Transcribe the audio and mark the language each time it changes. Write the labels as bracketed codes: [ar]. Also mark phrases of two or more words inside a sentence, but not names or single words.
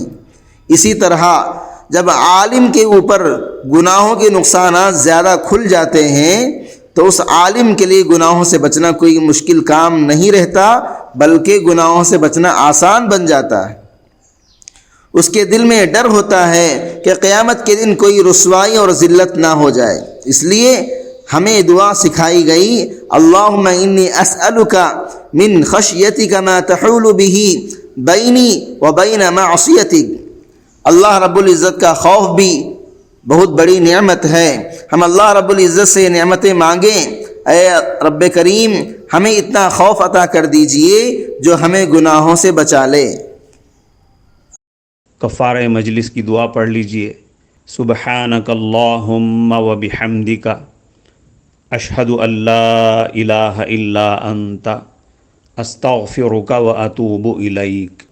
[ur] اسی طرح جب عالم کے اوپر گناہوں کے نقصانات زیادہ کھل جاتے ہیں تو اس عالم کے لیے گناہوں سے بچنا کوئی مشکل کام نہیں رہتا، بلکہ گناہوں سے بچنا آسان بن جاتا ہے۔ اس کے دل میں ڈر ہوتا ہے کہ قیامت کے دن کوئی رسوائی اور ذلت نہ ہو جائے، اس لیے ہمیں دعا سکھائی گئی، [ar] اللہم انی اسألک من خشیتک ما تحول به بینی و بین معصیتک۔ [ur] اللہ رب العزت کا خوف بھی بہت بڑی نعمت ہے، ہم اللہ رب العزت سے نعمتیں مانگیں، اے رب کریم ہمیں اتنا خوف عطا کر دیجئے جو ہمیں گناہوں سے بچا لے۔ کفارہ مجلس کی دعا پڑھ لیجئے، [ar] سبحانک اللہم و بحمدک اشہد ان لا الہ الا انت استغفرک و اتوب الیک۔